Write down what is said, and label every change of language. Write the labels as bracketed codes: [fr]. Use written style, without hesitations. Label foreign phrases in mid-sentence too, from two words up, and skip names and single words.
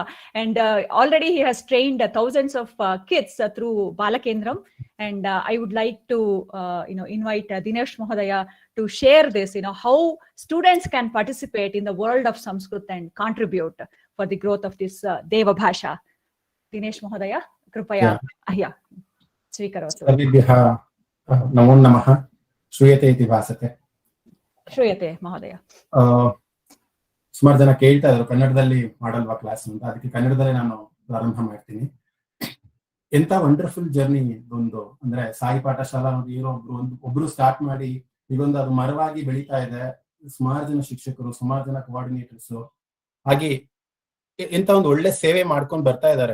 [en] And already he has trained thousands of kids through Balakendram. And I would like to, invite Dinesh Mahodaya to share this, how students can participate in the world of Sanskrit and contribute for the growth of this [sa] देव भाषा. दिनेश महोदय, कृपया, स्वीकरोतु. सर्वेभ्यः नमो नमः. श्रूयते इति भासते. श्रूयते महोदय. [kn] ಸುಮಾರು ಜನ ಕೇಳ್ತಾ ಇದ್ರು ಕನ್ನಡದಲ್ಲಿ ಮಾಡಲ್ವಾ ಕ್ಲಾಸ್ ಅಂತ, ಅದಕ್ಕೆ ಕನ್ನಡದಲ್ಲೇ ನಾನು ಪ್ರಾರಂಭ ಮಾಡ್ತೀನಿ. ಎಂತ [en] wonderful journey [kn] ಒಂದು, ಅಂದ್ರೆ ಸಾಯಿ ಪಾಠಶಾಲಾ ಏನೋ ಒಬ್ರು ಸ್ಟಾರ್ಟ್ ಮಾಡಿ ಈಗೊಂದು ಅದು ಮರವಾಗಿ ಬೆಳೀತಾ ಇದೆ. ಸುಮಾರು ಜನ ಶಿಕ್ಷಕರು, ಸುಮಾರು ಜನ ಕೋಆರ್ಡಿನೇಟರ್ಸ್, ಹಾಗೆ ಎಂತ ಒಂದು ಒಳ್ಳೆ ಸೇವೆ ಮಾಡ್ಕೊಂಡು ಬರ್ತಾ ಇದ್ದಾರೆ.